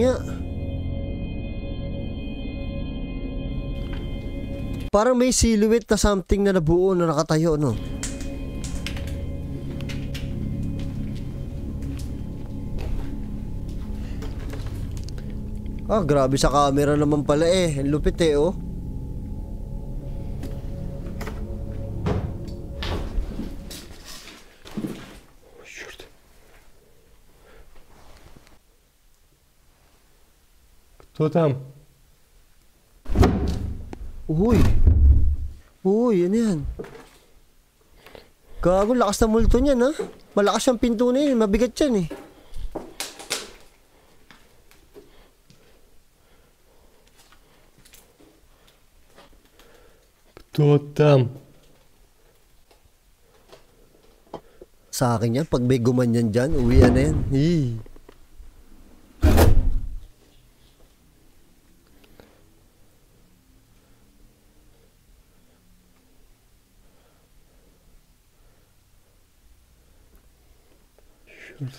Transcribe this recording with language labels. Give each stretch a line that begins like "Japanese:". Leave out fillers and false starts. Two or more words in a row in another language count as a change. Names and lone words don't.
Filipino: Parang may silhouette na something na nabuo na nakatayo, no? Ah, grabe sa camera naman pala eh. Ang lupit eh, oh.
Russian: Черт. Кто там?
Filipino: Uy, ano yan? Gago, lakas na multo niyan, ha? Malakas yung pinto na yun, mabigat yan eh.
Russian: Кто там?
Filipino: Sa akin yan, pag may gumanyan dyan, uwian na yan. Hii.
Russian: Черт.